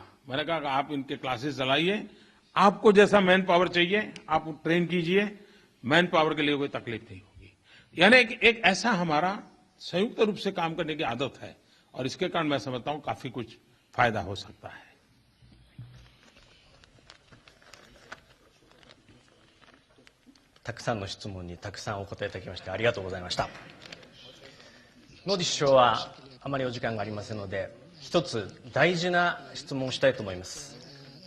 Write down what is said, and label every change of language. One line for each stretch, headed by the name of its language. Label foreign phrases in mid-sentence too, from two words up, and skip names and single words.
Hindi: मैंने कहा कि आप इनके क्लासेस चलाइए, आपको जैसा
English: man power
Hindi: चाहिए आप ट्रेन कीजिए,
English: man power
Hindi: के लिए कोई तकलीफ नहीं होगी। यानी एक ऐसा हमारा संयुक्त रूप से काम करने की आदत है और इसके कारण मैं समझता हूं काफी कुछ फायदा हो सकता है।
Japanese: たくさんの質問にたくさんお答えいただきましてありがとうございました。モディ首相はあまりお時間がありませんので、一つ大事な質問をしたいと思います。